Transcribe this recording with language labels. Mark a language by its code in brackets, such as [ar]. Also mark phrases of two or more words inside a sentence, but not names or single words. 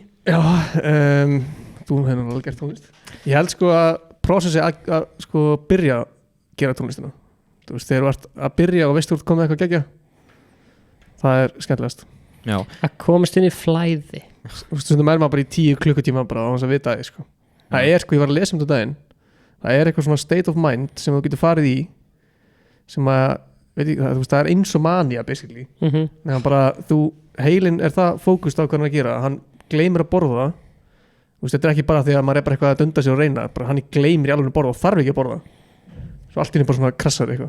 [is] Já, þú hefur alveg gert tónlist Ég held sko að prósessi að sko byrja að gera tónlistina Þú veist, þegar þú ert að byrja og veist þú ert komið eitthvað geggja Það er skemmtilegast Já að komast inn í flæði Þú veist, stundum er maður bara í 10 klukkutíma bara á þess að vita það sko Það er sko, ég var að lesa um þetta daginn Það er eitthvað svona [en] state of mind [is] sem þú getur farið í sem að, veit ég, þú veist, það er eins og mania basically Þegar bara, heilinn er það fókust á hvað hann er að gera Hann gleymir að borða það Þú veist, þetta er ekki bara því að maður er bara eitthvað að dunda sig og reyna bara hann gleymir í alveg að borða og þarf ekki að borða Svo allt í henni bara svona krassar eitthvað